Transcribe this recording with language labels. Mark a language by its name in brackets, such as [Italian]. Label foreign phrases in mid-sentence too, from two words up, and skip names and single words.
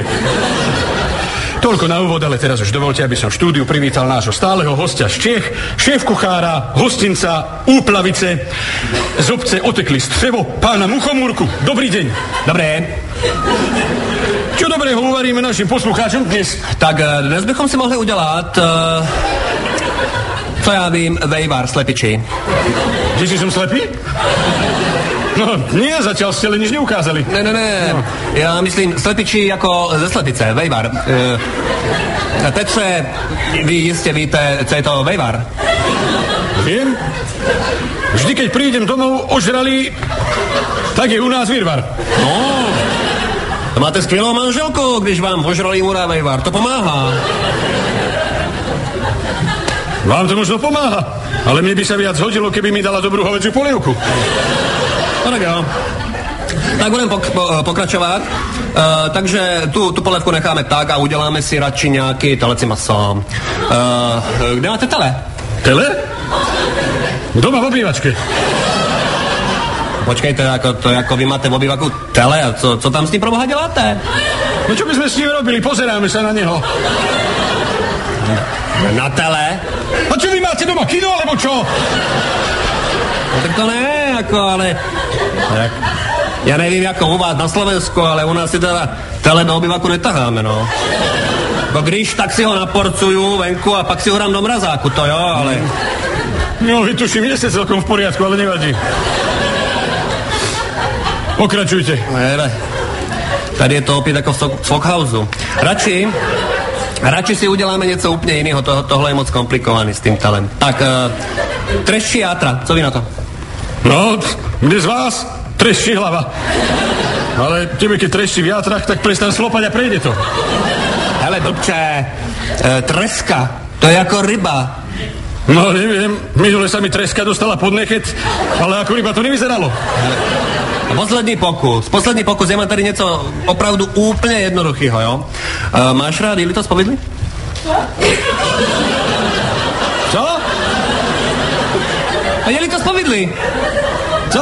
[Slovak] Toľko na úvod, ale teraz už dovolte, aby som v štúdiu privítal nášho stáleho hostia z Čiech, šéf-kuchára, hostinca, Úplavice, z obce Otekli Střevo, pána Muchomúrku. Dobrý deň. Dobré. Čo dobrého uvaríme našim poslucháčom dnes? [Czech] Tak dnes bychom si mohli udělat, co já vím, vejvar slepičí. [Slovak] Že si som slepý? No, nie, zatiaľ ste ale nič neukázali. [Czech] Ne. No. Já myslím slepičí jako ze slepice, vejvar. Petře, vy jistě víte, co je to vejvar? [Slovak] Viem. Vždy, keď prídem domov ožralý, tak je u nás výrvar. [Czech] No, to máte skvělou manželku, když vám ožralý urá vejvar. To pomáhá. [Slovak] Vám to možno pomáha, ale mne by sa viac hodilo, keby mi dala dobrú hovädziu polievku. [Czech] No tak jo. Tak budeme pokračovat. Takže tu polévku necháme tak a uděláme si radši nějaký teleci maso. Kde máte tele? [Slovak] Tele? Doma v obývačke. [Czech] Počkejte, jako vy máte v obývaku tele a co tam s tím proboha děláte? [Slovak] No čo by sme s ním robili? Pozeráme sa na neho. [Czech] Na tele? [Slovak] A čo vy máte doma? Kino alebo čo? [Czech] No tak to ne, ale... Tak, já nevím, jako u vás na Slovensku, ale u nás si teda tele do obyvaku netaháme, no. No když, tak si ho naporcuju venku a pak si ho dám do mrazáku, to jo, ale... [Slovak] No, vytuším, nie ste celkom v poriadku, ale nevadí. Pokračujte. [Czech] Ne, tady je to opět jako v Sokhauseu. Radši si uděláme něco úplně jiného, tohle je moc komplikovaný s tím telem. Tak, treščí játra, co vy na to? No, [Slovak] mne z vás treščí hlava. Ale tebe, keď treščí v játrach, tak prestan slopať a prejde to. [Czech] Hele, dobře, treska, to je jako ryba. [Slovak] No, neviem, minule sa mi treska dostala pod nechet, ale ako ryba to nevyzeralo. [Czech] Poslední pokus, já mám tady něco opravdu úplně jednoduchého, jo? Máš rád jelito z povidly? Co? Jelito z povidly. Co?